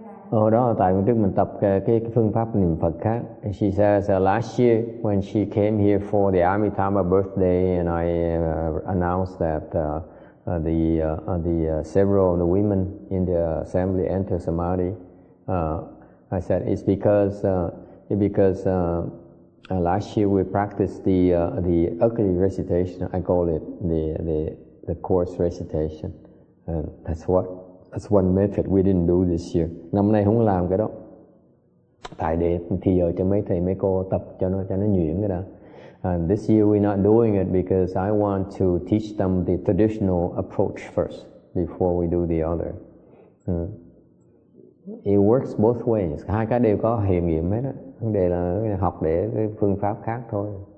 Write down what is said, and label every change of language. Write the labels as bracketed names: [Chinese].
[Vietnamese] Đó là tại trước mình tập cái phương pháp niệm Phật khác. [English] She says last year when she came here for the Amitabha birthday, and I announced that the several of the women in the assembly enter samadhi. I said it's because last year we practiced the ugly recitation. I call it the coarse recitation, and that's one method we didn't do this year. [Vietnamese] Năm nay không làm cái đó, tại để thì giờ cho mấy thầy mấy cô tập cho nó nhuyễn cái đó. [English] And this year we're not doing it because I want to teach them the traditional approach first before we do the other. It works both ways. [Vietnamese] Hai cái đều có hiệu nghiệm hết đó. Vấn đề là học để cái phương pháp khác thôi.